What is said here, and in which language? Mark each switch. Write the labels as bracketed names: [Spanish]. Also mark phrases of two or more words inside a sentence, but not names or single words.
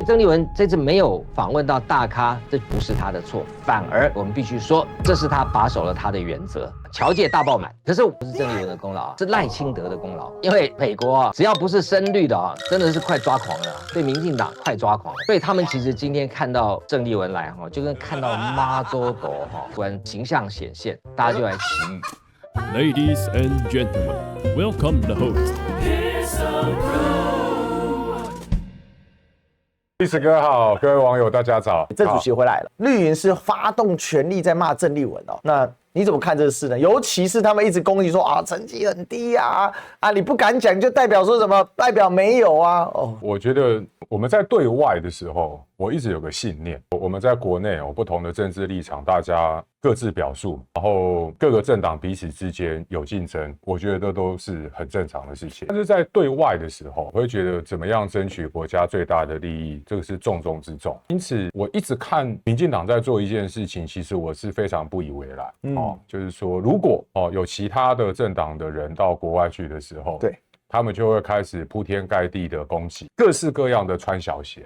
[Chinese] 鄭麗文這次沒有訪問到大咖，這不是他的錯，反而我們必須說，這是他把守了他的原則，僑界大爆滿。可是不是鄭麗文的功勞，是賴清德的功勞。因為美國只要不是深綠的真的是快抓狂了，對民進黨快抓狂了。所以他們其實今天看到鄭麗文來就跟看到媽祖狗突然形象顯現，大家就來奇遇。 [English] Ladies and gentlemen, welcome the host. [Chinese] 歷史哥好，各位網友大家早。鄭主席回來了，綠營是發動全力在罵鄭麗文那你怎麼看这個事呢？尤其是他們一直攻擊說成績很低啊，你不敢講就代表說什麼？代表沒有啊？我覺得我們在對外的時候，我一直有個信念，我們在國內有不同的政治立場，大家各自表述，然後各個政黨彼此之間有競爭，我覺得這都是很正常的事情。但是在對外的时候，我會覺得怎麼樣爭取國家最大的利益，這個是重中之重。因此，我一直看民進黨在做一件事情，其實我是非常不以為然。就是說，如果有其他的政黨的人到國外去的時候，对，他們就會開始鋪天蓋地的攻擊，各式各樣的穿小鞋。